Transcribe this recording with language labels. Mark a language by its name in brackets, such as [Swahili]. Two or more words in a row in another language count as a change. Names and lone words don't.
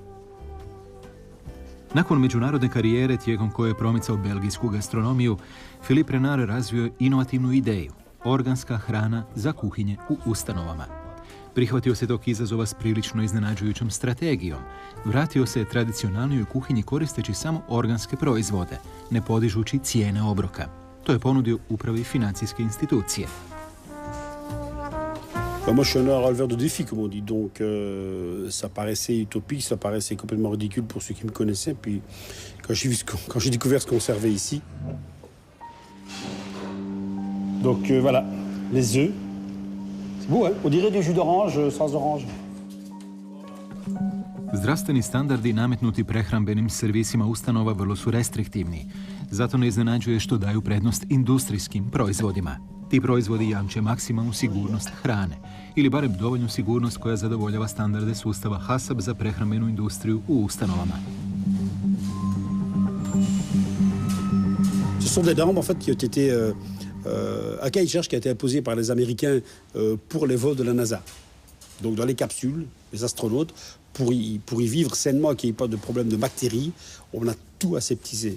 [Croatian] Nakon međunarodne karijere tijekom koje je promicao belgijsku gastronomiju, Philippe Renard razvio je inovativnu ideju – organska hrana za kuhinje u ustanovama. Prihvatio se tog izazova s prilično iznenađujućom strategijom. Vratio se tradicionalnoj kuhinji koristeći samo organske proizvode, ne podižući cijene obroka. To je ponudio upravi financijske institucije. [French] Moi, je suis un releveur de défis, comme on dit. Donc, ça paraissait utopique, ça paraissait complètement ridicule pour ceux qui me connaissaient. Puis, quand j'ai découvert ce qu'on servait ici. Donc, voilà, les œufs. C'est beau, hein? On dirait du jus d'orange sans orange. [Croatian] Zdravstveni standardi nametnuti prehrambenim servisima ustanova vrlo su restriktivni. Zato ne iznenađuje što daju prednost industrijskim proizvodima. Ti proizvodi jamče maksimalnu sigurnost hrane, ili barem dovoljnu sigurnost koja zadovoljava standarde sustava HACCP za prehrambenu industriju u ustanovama. [French] Ce sont des normes en fait qui ont été un cahier de charge qui a été imposé par les Américains pour les vols de la NASA. Donc dans les capsules, les astronautes, pour y vivre sainement, qu'il n'y ait pas de problème de bactéries, on a tout aseptisé.